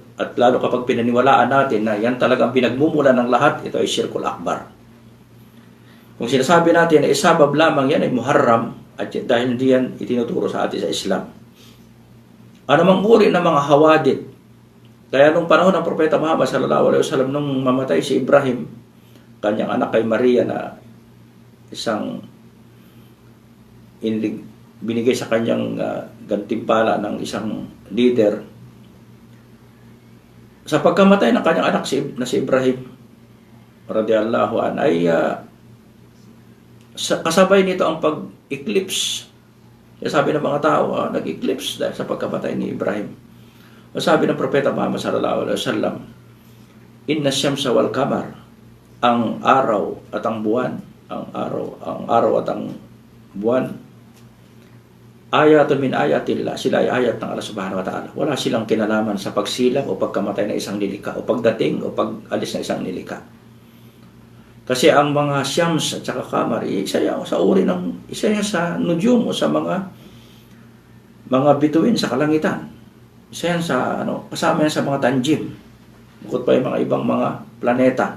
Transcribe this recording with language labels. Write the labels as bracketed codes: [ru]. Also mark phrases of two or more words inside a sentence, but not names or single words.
[tl] At lalo kapag pinaniwalaan natin na yan talagang pinagmumula ng lahat, ito ay [ar] الشرك الأكبر. [tl] Kung sinasabi natin na isabab lamang, yan ay muharram, at dahil hindi yan itinuturo sa atin sa Islam. Anumang uri ng mga hawadit. Kaya nung panahon ng Propeta Muhammad [ar] صلى الله عليه وسلم, [tl] nung mamatay si Ibrahim, kanyang anak kay Maria na isang binigay sa kanyang gantimpala ng isang leader, sa pagkamatay ng kanyang anak na si Ibrahim [ar] رضي الله عن, [tl] ay kasabay nito ang pag-eclipse. Sabi ng mga tao, nag-eclipse dahil sa pagkamatay ni Ibrahim. Sabi ng Propeta Muhammad [ar] صلى الله عليه وسلم, إن الشمس والقمر, [tl] ang araw at ang buwan, ang araw at ang buwan, [ar] آية من آيات الله, [tl] sila ay ayat ng Allah [ar] سبحانه وتعالى. [tl] Wala silang kinalaman sa pagsilang o pagkamatay ng isang nilikha o pagdating o pag-alis ng isang nilikha. Kasi ang mga syams at saka kamar, isa yan sa uri ng, isa yan sa nujum o sa mga bituin sa kalangitan. Isa yan sa, kasama yan sa mga tanjim. Bukod pa yung mga ibang mga planeta.